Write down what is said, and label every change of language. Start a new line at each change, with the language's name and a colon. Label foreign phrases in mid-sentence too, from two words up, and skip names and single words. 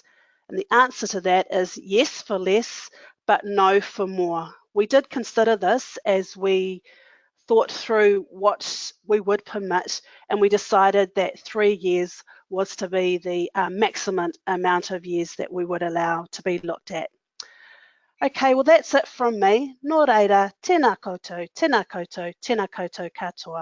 English: And the answer to that is yes for less, but no for more. We did consider this as we thought through what we would permit, and we decided that 3 years was to be the maximum amount of years that we would allow to be looked at. Okay, well that's it from me.
Māori: Nō reira, tēnā koutou, tēnā koutou, tēnā koutou katoa.